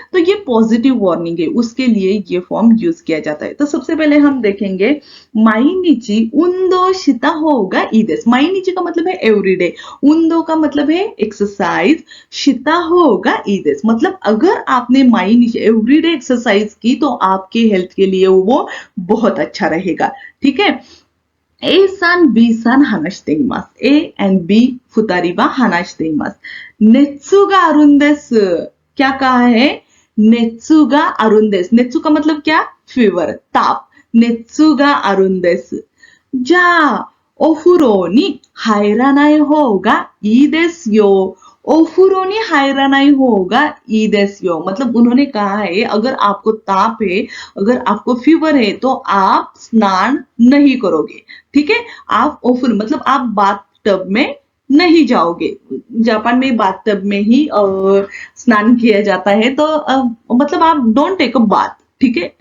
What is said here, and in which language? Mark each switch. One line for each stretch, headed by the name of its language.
Hindi: तो ये positive warning है, उसके लिए ये फॉर्म यूज किया जाता है। तो सबसे पहले हम देखेंगे माइनिची उन्दो शिता होगा ईदेस। माइनिची का मतलब है एवरीडे, उन्दो का मतलब है एक्सरसाइज, शिता होगा ईदेस, मतलब अगर आपने माइनिची एवरीडे एक्सरसाइज की तो आपके हेल्थ के लिए वो बहुत अच्छा रहेगा। ठीक है।
Japanese: A さん B さん話しています。
English: A and B
Japanese: 二人は話しています。熱があるんです。
Hindi: क्या कहा है?
Japanese: 熱があるんです。
Hindi: 熱का मतलब क्या? फीवर, ताप।
Japanese: 熱があるんです。じゃあ、お風呂に入らない方がいいですよ。
Hindi: ओफुरोनी हायरानाई होगा ई देस्यो, मतलब उन्होंने कहा है अगर आपको ताप है, अगर आपको फीवर है तो आप स्नान नहीं करोगे। ठीक है। आप ओफुर मतलब आप बाथ टब में नहीं जाओगे। जापान में बाथ टब में ही स्नान किया जाता है, तो मतलब आप डोंट टेक अ बाथ। ठीक है।